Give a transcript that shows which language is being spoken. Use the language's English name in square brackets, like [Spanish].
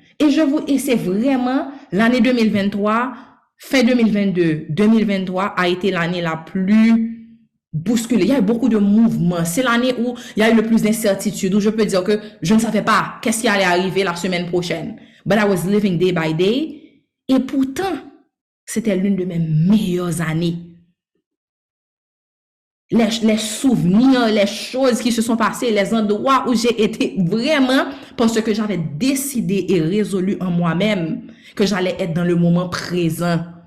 [French] Et c'est vraiment l'année 2023, fin 2022, 2023 a été l'année la plus bousculée. Il y a eu beaucoup de mouvements. C'est l'année où il y a eu le plus d'incertitude, où je peux dire que je ne savais pas qu'est-ce qui allait arriver la semaine prochaine. [English] But I was living day by day. [French] Et pourtant, c'était l'une de mes meilleures années. Les souvenirs, les choses qui se sont passées, les endroits où j'ai été vraiment parce que j'avais décidé et résolu en moi-même que j'allais être dans le moment présent.